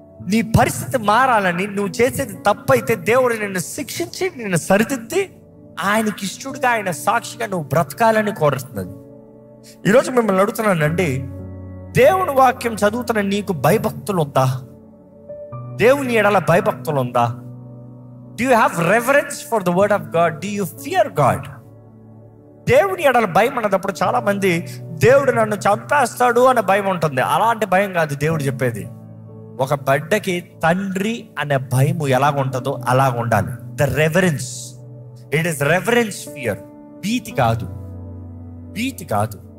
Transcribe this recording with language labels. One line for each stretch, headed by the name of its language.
Telugu: నీ పరిస్థితి మారాలని. నువ్వు చేసేది తప్పైతే దేవుడు నిన్ను శిక్షించి నిన్ను సరిదిద్ది ఆయనకి ఇష్టడుగా, ఆయన సాక్షిగా నువ్వు బ్రతకాలని కోరుతున్నది. ఈరోజు మిమ్మల్ని అడుగుతున్నానండి, దేవుని వాక్యం చదువుతున్న నీకు భయభక్తులు ఉందా? దేవుని ఎడల భయభక్తులు ఉందా?
English: Do you have reverence for the word of God? Do you fear God?
Telugu: దేవుని ఎడల భయం అన్నప్పుడు చాలా మంది దేవుడు నన్ను చంపేస్తాడు అనే భయం ఉంటుంది. అలాంటి భయం కాదు దేవుడు చెప్పేది. ఒక బిడ్డకి తండ్రి అనే భయము ఎలాగ ఉంటుందో అలాగ ఉండాలి.
English: The reverence, it is reverence fear.
Telugu: భీతి కాదు, భీతి కాదు.